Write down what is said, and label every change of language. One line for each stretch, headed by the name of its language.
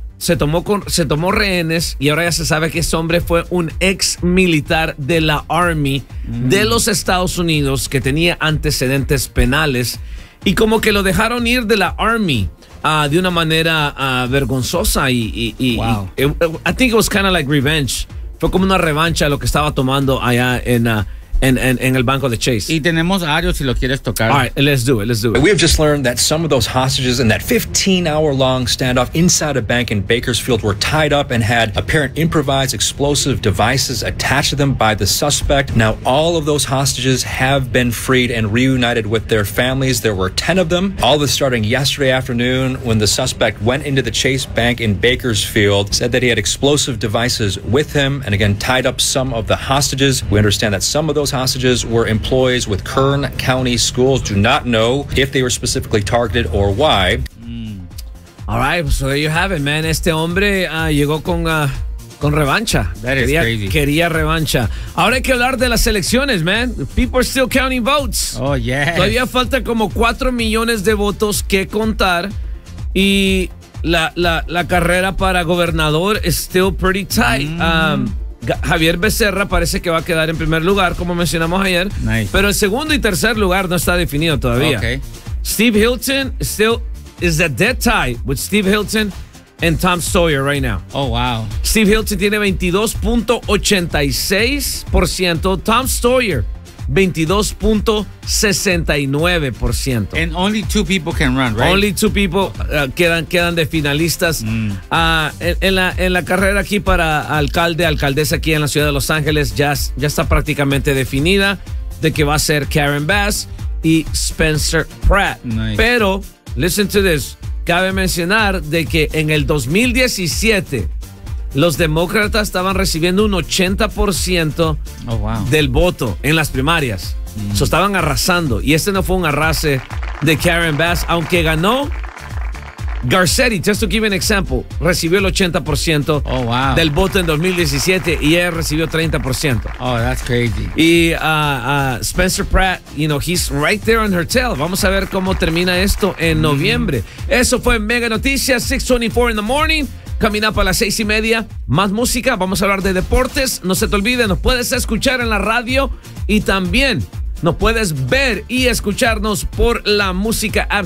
Spanish: Se tomó rehenes y ahora ya se sabe que ese hombre fue un ex militar de la Army de los Estados Unidos que tenía antecedentes penales y como que lo dejaron ir de la Army de una manera vergonzosa y, wow.
English: I think it was kind of like revenge.
Spanish: Fue como una revancha lo que estaba tomando allá en el banco de Chase. Y tenemos a Ario si lo quieres tocar.
English: All right, let's do it. We have just learned that some of those hostages in that 15-hour-long standoff inside a bank in Bakersfield were tied up and had apparent improvised explosive devices attached to them by the suspect. Now, all of those hostages have been freed and reunited with their families. There were 10 of them, all this starting yesterday afternoon when the suspect went into the Chase Bank in Bakersfield, said that he had explosive devices with him, and again, tied up some of the hostages. We understand that some of those hostages were employees with Kern County Schools. Do not know if they were specifically targeted or why. All right, so there you have it, man.
Spanish: Este hombre llegó con revancha.
English: That is crazy.
Spanish: Quería revancha. Ahora hay que hablar de las elecciones, man.
English: People are still counting votes. Oh, yeah.
Spanish: Todavía falta como 4 millones de votos que contar y la carrera para gobernador
English: is still pretty tight.
Spanish: Javier Becerra parece que va a quedar en primer lugar, como mencionamos ayer.
English: Nice.
Spanish: Pero el segundo y tercer lugar no está definido todavía. Okay.
English: Steve Hilton still is a dead tie with Steve Hilton and Tom Sawyer right now. Oh, wow.
Spanish: Steve Hilton tiene 22.86%. Tom Sawyer, 22.69%.
English: And only two people
Spanish: can run,
English: right? Only two people
Spanish: quedan de finalistas. En la carrera aquí para alcalde, alcaldesa aquí en la ciudad de Los Ángeles, ya está prácticamente definida de que va a ser Karen Bass y Spencer Pratt.
English: Nice.
Spanish: Pero,
English: listen to this,
Spanish: cabe mencionar de que en el 2017 los demócratas estaban recibiendo un 80% del voto en las primarias. So estaban arrasando. Y este no fue un arrase de Karen Bass. Aunque ganó, Garcetti,
English: just to give an example,
Spanish: recibió el 80% del voto en 2017 y él recibió 30%.
English: Oh, that's crazy. Y Spencer Pratt, you know, he's right there on her tail.
Spanish: Vamos a ver cómo termina esto en noviembre. Eso fue Mega Noticias,
English: 6:24 in the morning. Coming up
Spanish: a las 6:30, más música, vamos a hablar de deportes. No se te olvide, nos puedes escuchar en la radio y también nos puedes ver y escucharnos por la música app.